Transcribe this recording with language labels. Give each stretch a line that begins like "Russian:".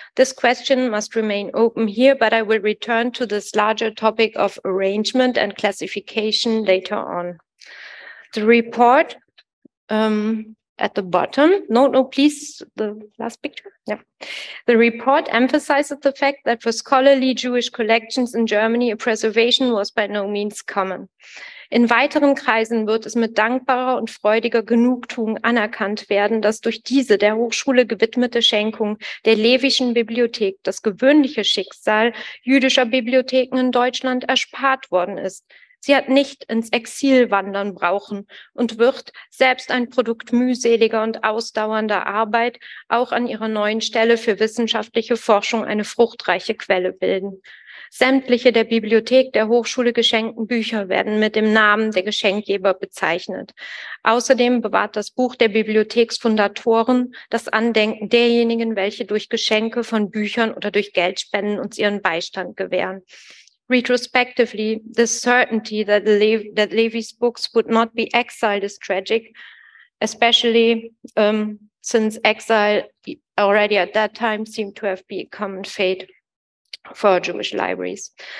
English: This question must remain open here, but I will return to this larger topic of arrangement and classification later on. The report at the bottom, no, please, the last picture. Yeah. The report emphasizes the fact that for scholarly Jewish collections in Germany, a preservation was by no means common.
German: In weiteren Kreisen wird es mit dankbarer und freudiger Genugtuung anerkannt werden, dass durch diese der Hochschule gewidmete Schenkung der Levischen Bibliothek das gewöhnliche Schicksal jüdischer Bibliotheken in Deutschland erspart worden ist. Sie hat nicht ins Exil wandern brauchen und wird, selbst ein Produkt mühseliger und ausdauernder Arbeit, auch an ihrer neuen Stelle für wissenschaftliche Forschung eine fruchtreiche Quelle bilden. Sämtliche der Bibliothek der Hochschule geschenkten Bücher werden mit dem Namen der Geschenkgeber bezeichnet. Außerdem bewahrt das Buch der Bibliotheksfundatoren das Andenken derjenigen, welche durch Geschenke von Büchern oder durch Geldspenden uns ihren Beistand gewähren.
English: Retrospectively, the certainty that Levi's books would not be exiled is tragic, especially since exile already at that time seemed to have been a common fate for Jewish libraries.